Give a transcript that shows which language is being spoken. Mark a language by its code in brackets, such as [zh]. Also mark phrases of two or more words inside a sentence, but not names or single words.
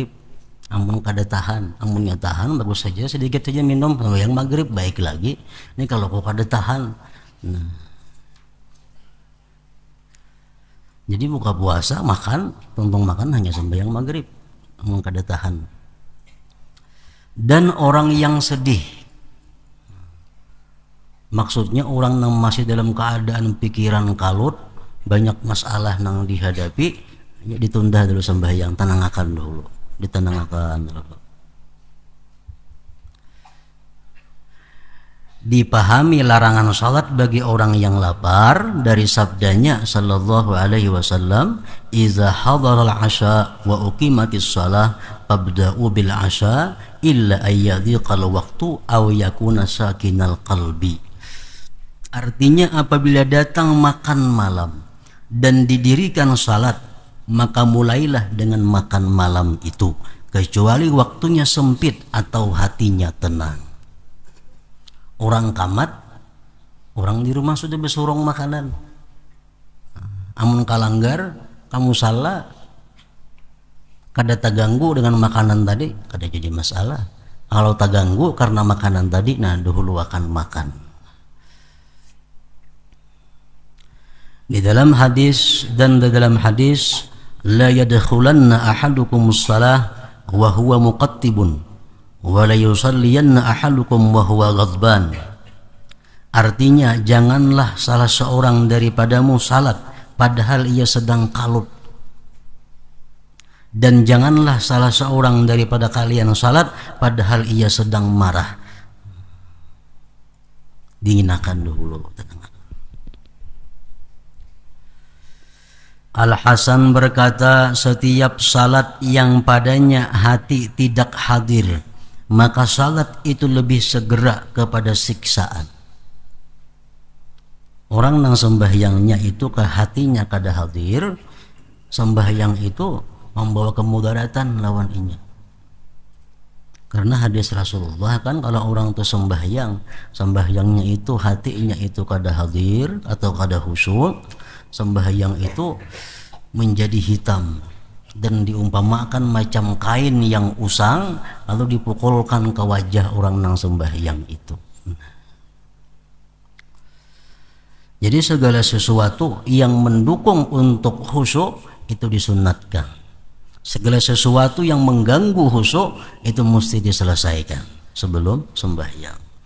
[bjn] Amun kada tahan, amunnya tahan bagus saja, sedikit saja minum sembahyang maghrib baik lagi. Ini kalau kau kada tahan, nah, jadi buka puasa makan, tuntung makan hanya sembahyang maghrib, amun kada tahan. [id] Dan orang yang sedih, maksudnya orang yang masih dalam keadaan pikiran kalut, banyak masalah nang dihadapi, ditunda dulu sembahyang, tenangakan dulu, ditenangkan dulu. Dipahami larangan salat bagi orang yang lapar dari sabdanya [ar] صلى الله عليه وسلم, "إذا حضر العشاء وأقيمت الصلاة فابدءوا بالعشاء إلا أن يضيق الوقت أو يكون ساكن القلب." [id] Artinya apabila datang makan malam dan didirikan salat, maka mulailah dengan makan malam itu, kecuali waktunya sempit atau hatinya tenang. [bjn] Orang kamat, orang di rumah sudah besurong makanan. Amun kalanggar, kamu salah, kada terganggu dengan makanan tadi, kada jadi masalah. [id] Kalau terganggu karena makanan tadi, nah dahulu akan makan. Di dalam hadis [ar] لا يدخلن أحدكم الصلاة وهو مقطب ولا يصلين أحدكم وهو غضبان. [id] Artinya janganlah salah seorang daripadamu salat padahal ia sedang kalut, dan janganlah salah seorang daripada kalian salat padahal ia sedang marah. [bjn] Dinginakan dulu, tenang. [id] Al-Hasan berkata, setiap salat yang padanya hati tidak hadir, maka salat itu lebih segera kepada siksaan. [bjn] Orang nang sembahyangnya itu ke hatinya kada hadir, sembahyang itu membawa kemudaratan lawan inya. [id] Karena hadis Rasulullah kan, kalau orang itu sembahyangnya itu hatinya itu kada hadir atau kada khusyuk, sembahyang itu menjadi hitam dan diumpamakan macam kain yang usang lalu dipukulkan ke wajah orang nang sembahyang itu. Jadi segala sesuatu yang mendukung untuk khusyuk itu disunatkan. Segala sesuatu yang mengganggu khusyuk itu mesti diselesaikan sebelum sembahyang.